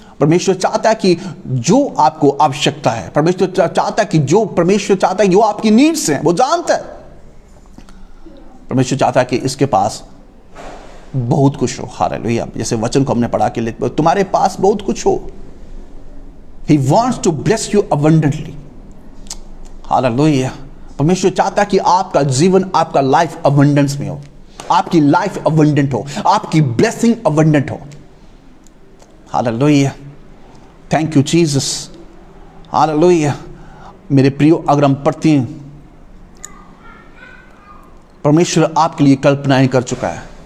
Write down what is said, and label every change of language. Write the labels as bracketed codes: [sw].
[hi] परमेश्वर चाहता है कि जो आपको आवश्यकता है, परमेश्वर चाहता है कि जो आपकी नीड्स हैं वो जानता है। परमेश्वर चाहता है कि इसके पास बहुत कुछ हो। हालेलुया। जैसे वचन को हमने पढ़ा के लिए, तुम्हारे पास बहुत कुछ हो। [en] He wants to bless you abundantly. [hi] Hallelujah. परमेश्वर चाहता है कि आपका जीवन, आपका लाइफ अबंडेंस में हो, आपकी लाइफ अबंडेंट हो, आपकी ब्लेसिंग अबंडेंट हो। Hallelujah, [en] thank you Jesus, [hi] hallelujah. मेरे प्रियो, अगर हम पढ़ते हैं, परमेश्वर आपके लिए कल्पनाएं कर चुका है।